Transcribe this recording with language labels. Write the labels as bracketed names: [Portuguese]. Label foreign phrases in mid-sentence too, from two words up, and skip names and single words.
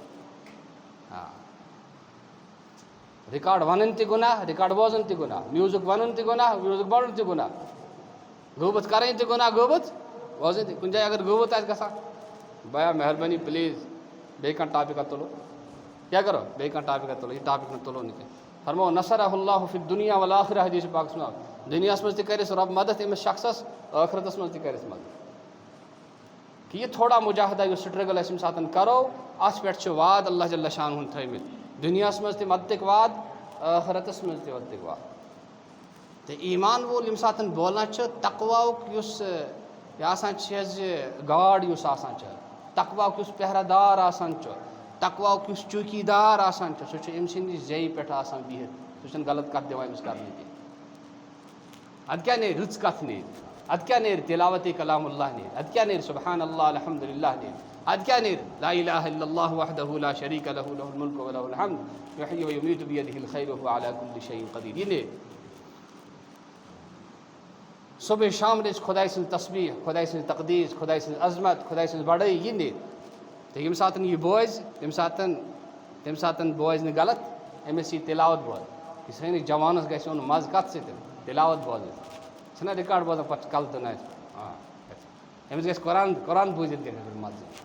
[Kashmiri] رِکاڈ وَنٕنۍ تہِ گُناہ رِکاڈ بوزُن تہِ گُناہ میوٗزِک وَنُن تہِ گُناہ میوٗزِک بوزُن تہِ گُناہ غوٗبت کَرٕنۍ تہِ گُناہ غوٗبت بوزٕنۍ تہِ کُنہِ جایہِ اگر غوٗبت آسہِ گژھان بیا مہربٲنی پٕلیٖز بیٚیہِ کانٛہہ ٹاپِکا تُلو کیٛاہ کَرو بیٚیہِ کانٛہہ ٹاپِکا تُلو یہِ ٹاپِک نہٕ تُلو نہٕ کینٛہہ فرمو [Arabic] نصرہ اللہ فی الدُنیا والآخرہ [Kashmiri] حدیٖث پاکَس منٛز دُنیاہَس منٛز تہِ کَرٮ۪س رۄب مدد أمِس شخصَس ٲخرتَس منٛز تہِ کَرٮ۪س مدد کہِ یہِ تھوڑا مُجاہدہ یُس سٹرٛگٕل أسۍ ییٚمہِ ساتہٕ کَرو اَتھ پٮ۪ٹھ چھِ وعد اللہ جل شانہ ہُن تھٲومٕتۍ دُنیاہَس منٛز تہِ مدتٕکۍ وعد ٲخرتَس منٛز تہِ مدتٕکۍ وعد تہٕ ایٖمان وول ییٚمہِ ساتہٕ بولان چھُ تقواہُک یُس یہِ آسان چھِ حظ یہِ گاڈ یُس آسان چھِ تقواہُک یُس پہرٕ دار آسان چھُ تقواہُک یُس چوٗکی دار آسان چھُ سُہ چھُ أمۍ سٕنٛدِ زیٚیہِ پٮ۪ٹھ آسان بِہِتھ سُہ چھُنہٕ غلط کَتھ دِوان أمِس کَرنہٕ کینٛہہ اَدٕ کیٛاہ نیرِ رٕژ کَتھ نیرِ اَدٕ کیٛاہ نیرِ تِلاوتِ کلام اللہ نیرِ اَدٕ کیٛاہ نیرِ [Arabic] سبحان اللہ الحمدُ للہ [Kashmiri] نیرِ اَدٕ کیٛاہ نیرِ [Arabic] لا الہ الا اللہ وحدہ لا شریٖک لہ لہ الملک ولہ الحمد یحیی ویمیٖتُ بیدہ الخیر وہو علی کُلہِ شیء قدیٖر [Kashmiri] یہِ نیرِ صُبحٲے شامنٕچ خۄداے سٕنٛز تسبیٖح خۄداے سٕنٛز تقدیٖس خۄداے سٕنٛز عظمت خۄداے سٕنٛز بڑٲیی یہِ نیرِ تہٕ ییٚمہِ ساتہٕ یہِ بوزِ تَمہِ ساتہٕ بوزِ نہٕ غلط أمِس یی تِلاوت بوزنہٕ یہِ سٲنِس جوانَس گژھِ یُن مَزٕ کَتھ سۭتۍ تِلاوت بوزنہٕ چھِنہ رِکاڈ بوزان پَتہٕ چھِ کَلہٕ تُلان أمِس گژھِ قرآن بوٗزِتھ گژھِ أمِس مَزٕ